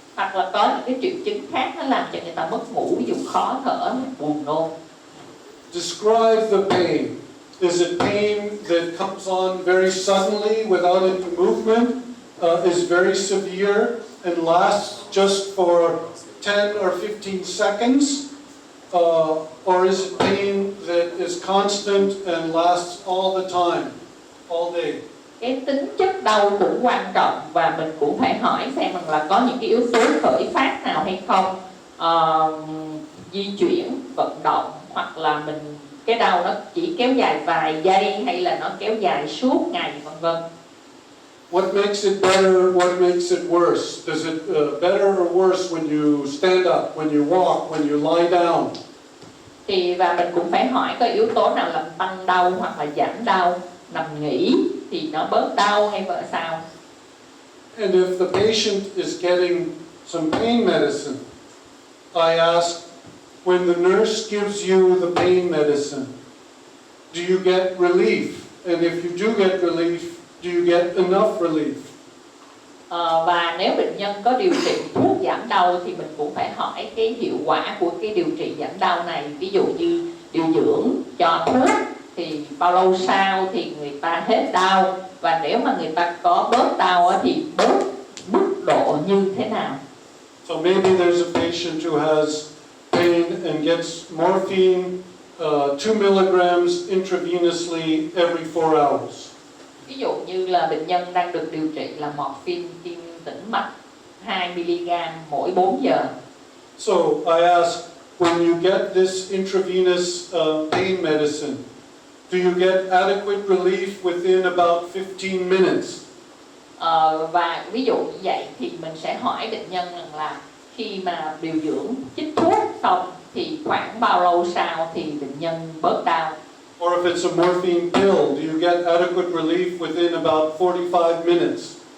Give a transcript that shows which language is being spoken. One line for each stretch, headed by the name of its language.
Vietnamese: Hoặc là có những cái triệu chứng khác nó làm cho người ta mất ngủ, ví dụ khó thở, buồn nôn.
English: Describe the pain. Is it pain that comes on very suddenly without any movement, is very severe and lasts just for 10 or 15 seconds? Or is it pain that is constant and lasts all the time, all day?
Vietnamese: Cái tính chất đau cũng quan trọng, và mình cũng phải hỏi xem rằng là có những cái yếu tố khởi phát nào hay không, di chuyển, vận động, hoặc là cái đau nó chỉ kéo dài vài giây hay là nó kéo dài suốt ngày, vân vân.
English: What makes it better? What makes it worse? Does it better or worse when you stand up, when you walk, when you lie down?
Vietnamese: Và mình cũng phải hỏi có yếu tố nào làm tăng đau hoặc là giảm đau. Nằm nghỉ thì nó bớt đau hay vợ sao?
English: And if the patient is getting some pain medicine, I ask, when the nurse gives you the pain medicine, do you get relief? And if you do get relief, do you get enough relief?
Vietnamese: Và nếu bệnh nhân có điều trị thuốc giảm đau thì mình cũng phải hỏi cái hiệu quả của cái điều trị giảm đau này. Ví dụ như điều dưỡng cho thuốc thì bao lâu sau thì người ta hết đau, và nếu mà người ta có bớt đau thì bớt mức độ như thế nào.
English: So maybe there's a patient who has pain and gets morphine 2 milligrams intravenously every 4 hours.
Vietnamese: Ví dụ như là bệnh nhân đang được điều trị là morphine tiêm tĩnh mạch 2 mg mỗi 4 giờ.
English: So I ask, when you get this intravenous pain medicine, do you get adequate relief within about 15 minutes?
Vietnamese: Và ví dụ như vậy thì mình sẽ hỏi bệnh nhân rằng là khi mà điều dưỡng chích thuốc xong thì khoảng bao lâu sau thì bệnh nhân bớt đau.
English: Or if it's a morphine pill, do you get adequate relief within about 45 minutes?